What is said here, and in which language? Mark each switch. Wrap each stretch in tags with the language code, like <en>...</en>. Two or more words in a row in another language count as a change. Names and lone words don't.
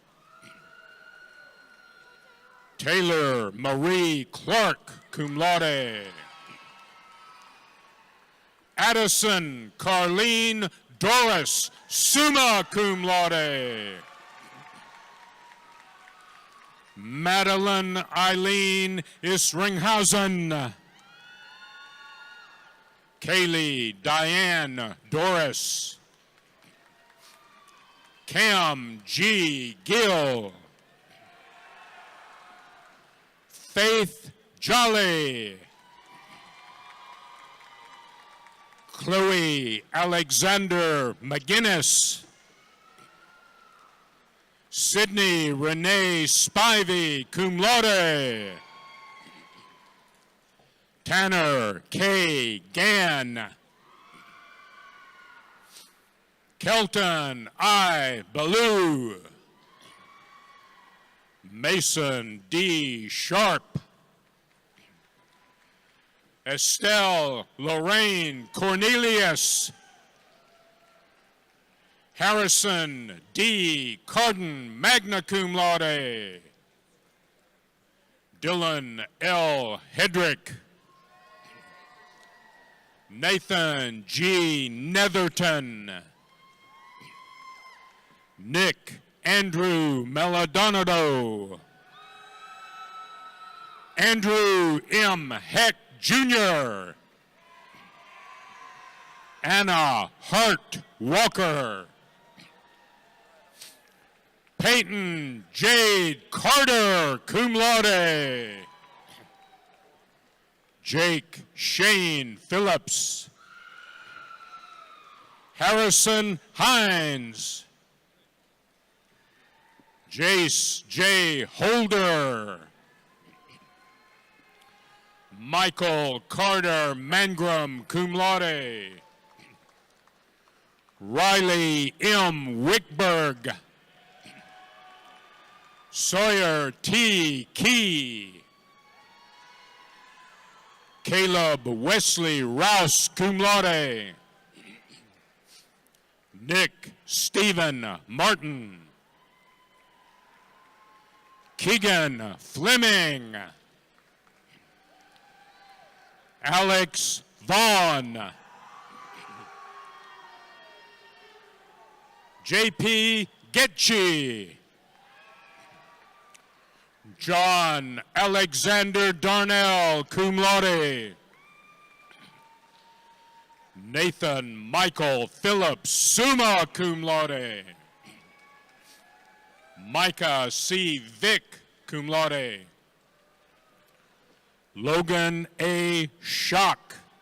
<en>Taylor Marie Clark,</en> <la>cum laude.</la> <en>Addison Carlene Doris,</en> <la>summa cum laude.</la> <en>Madeline Eileen Isringhausen. Kaylee Diane Doris. Cam G. Gill. Faith Jolly. Chloe Alexander McGinnis. Sydney Renee Spivey,</en> <la>cum laude.</la> <en>Tanner K. Gann. Kelton I. Ballou. Mason D. Sharp. Estelle Lorraine Cornelius. Harrison D. Carden,</en> <la>magna cum laude.</la> <en>Dylan L. Hedrick. Nathan G. Netherton. Nick Andrew Meladonado. Andrew M. Heck Jr. Anna Hart Walker. Peyton Jade Carter,</en> <la>cum laude.</la> <en>Jake Shane Phillips. Harrison Hines. Jace J. Holder. Michael Carter Mangrum,</en> <la>cum laude.</la> <en>Riley M. Wickberg. Sawyer T. Key. Caleb Wesley Rouse,</en> <la>cum laude.</la> <en>Nick Stephen Martin. Keegan Fleming. Alex Vaughn. J.P. Getchie. John Alexander Darnell,</en> <la>cum laude.</la> <en>Nathan Michael Phillips,</en> <la>summa cum laude.</la> <en>Micah C. Vick,</en> <la>cum laude.</la> <en>Logan A. Schock.</en>